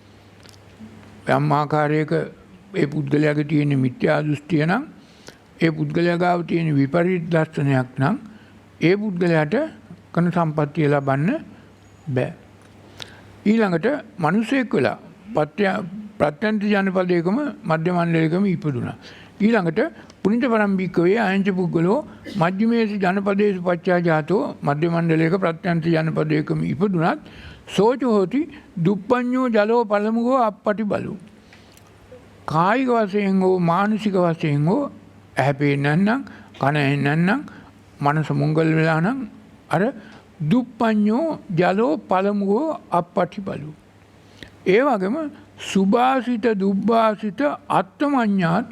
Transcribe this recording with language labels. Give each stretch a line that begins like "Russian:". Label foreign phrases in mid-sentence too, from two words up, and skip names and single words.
Sinhala: යම් ආකාරයක ඒ පුද්ගලයාගේ තියෙන මිත්‍යා දෘෂ්ටිය නම් ඒ පුද්ගලයා ගාව තියෙන විපරීත දර්ශනයක් නම් ඒ පුද්ගලයාට කන සම්පත්තිය ලබන්න බෑ. ඊළඟට මිනිසෙක් වෙලා ප්‍රත්‍යන්ත ජනපදයකම මධ්‍ය මණ්ඩලයකම ඉපදුණා.
Pali: ඊළඟට පුනිත පරම්පිකවේ අයංච පුද්ගලෝ මජ්ක්‍ධිමේසු ජනපදේසු පච්චා ජාතෝ
Sinhala: මධ්‍ය මණ්ඩලයක ප්‍රත්‍යන්ත ජනපදයකම ඉපදුණත්
Pali: සෝච හෝති දුප්පඤ්ඤෝ ජලෝ පළමුගෝ අප්පටි බලෝ.
Sinhala: කායික වශයෙන් හෝ මානසික වශයෙන් හෝ ඇහැ පේන්නේ නැත්නම් කන ඇහෙන්නේ නැත්නම් මනස මුංගල් වෙලා නම් අර
Pali: දුප්පඤ්ඤෝ ජලෝ පළමුගෝ අප්පටි බලෝ.
Sinhala: ඒ වගේම
Pali: සුභාසිත දුබ්බාසිත අත්තමඤ්ඤාතු.